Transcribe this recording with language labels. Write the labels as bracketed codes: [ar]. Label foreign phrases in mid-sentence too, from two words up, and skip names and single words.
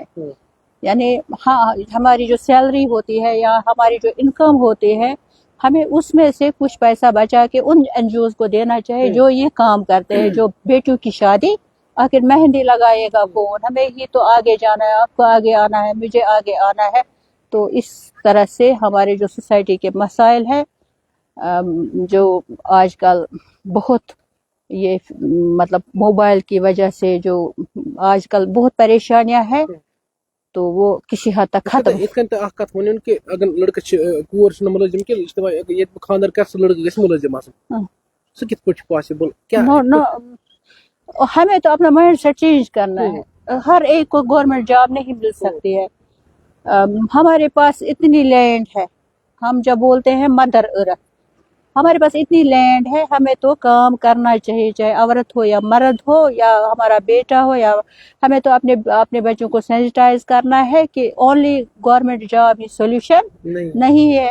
[hi] यानी हाँ, हमारी जो सैलरी होती है या हमारी जो इनकम होती है, हमें उसमें से कुछ पैसा बचा के उन NGOs को देना चाहिए जो ये काम करते हैं, जो बेटियों की शादी, आखिर मेहंदी लगाएगा कौन, हमें ही तो आगे जाना है, आपको आगे आना है, मुझे आगे आना है। तो इस तरह से हमारे जो सोसाइटी के मसाइल हैं, जो आजकल बहुत ये मतलब मोबाइल की वजह से जो आजकल बहुत परेशानियां हैं, तो वो किसी हद तक खत्म। [ks] इतकन त अख कथ वनन कि अगर लड़का कोर छ मुलजिम के इस्तेमाल ये खानदार कर लड़का गस मुलजिम आसन सो कित कुछ पॉसिबल क्या [hi] नो हमें तो अपना [en] mind set change [hi] करना है। हर एक को [en] government job [hi] नहीं मिल सकती है। हमारे पास इतनी लैंड है, हम जब बोलते हैं [en] mother earth, [hi] हमारे पास इतनी लैंड है, हमें तो काम करना चाहिए, चाहे औरत हो या मर्द हो या हमारा बेटा हो, या हमें तो अपने बच्चों को सेंसिटाइज करना है कि [en] only government job [hi] ही सॉल्यूशन नहीं है।